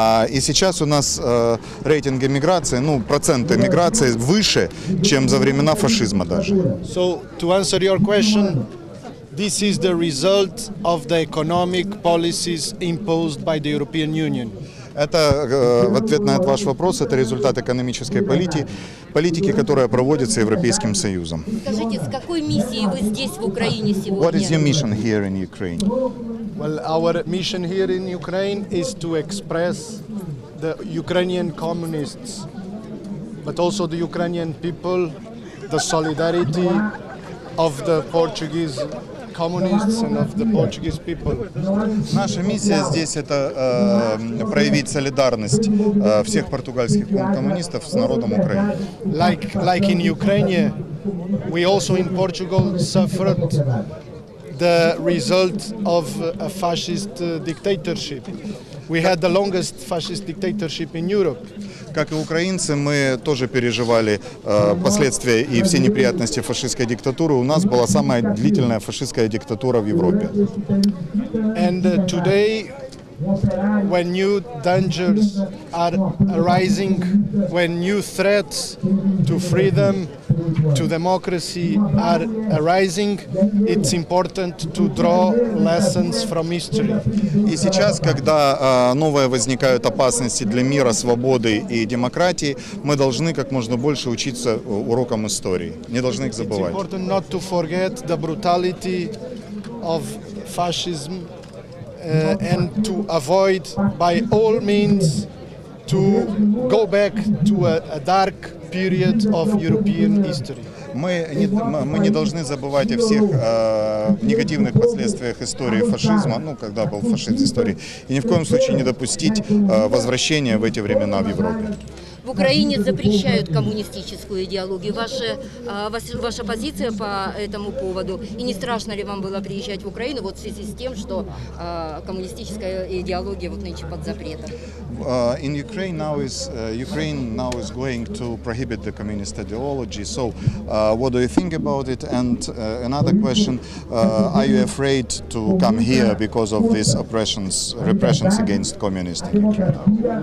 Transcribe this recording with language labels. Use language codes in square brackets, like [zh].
[ru] И сейчас у нас рейтинг эмиграции, процент эмиграции выше, чем за времена фашизма даже. [en] So, to answer your question, this is the result of the economic policies imposed by the European Union. [ru] Это, в ответ на этот ваш вопрос, это результат экономической политики, которая проводится Европейским Союзом. Скажите, с какой миссией вы здесь, в Украине, сегодня? [en] What is your mission here in Ukraine? Well, our mission here in Ukraine is to express the Ukrainian communists, but also the Ukrainian people, the solidarity of the Portuguese communists and of the Portuguese people. [ru] Наша миссия здесь это проявить солидарность всех португальских коммунистов с народом Украины. [en] Like in Ukraine, we also in Portugal suffered the result of a fascist dictatorship. We had the longest fascist dictatorship in Europe. [ru] Как и украинцы, мы тоже переживали последствия и все неприятности фашистской диктатуры. У нас была самая длительная фашистская диктатура в Европе. [en] And today, when new dangers are arising, when new threats to freedom, to democracy are arising, it's important to draw lessons from history. [ru] И сейчас, когда новые возникают опасности для мира, свободы и демократии, мы должны как можно больше учиться урокам истории. Не должны их забывать. [en] It's important not to forget the brutality of fascism and to avoid by all means to go back to a dark period of European history. [ru] Мы не должны забывать о всех негативных последствиях истории фашизма, когда был фашизм в истории, и ни в коем случае не допустить возвращения в эти времена в Европе. В Украине запрещают коммунистическую идеологию. Ваша позиция по этому поводу? И не страшно ли вам было приезжать в Украину в связи с тем, что коммунистическая идеология нынче под запретом? [en] In Ukraine now is going to prohibit the communist ideology. So, what do you think about it? And another question: are you afraid to come here because of these repressions against communists in Ukraine?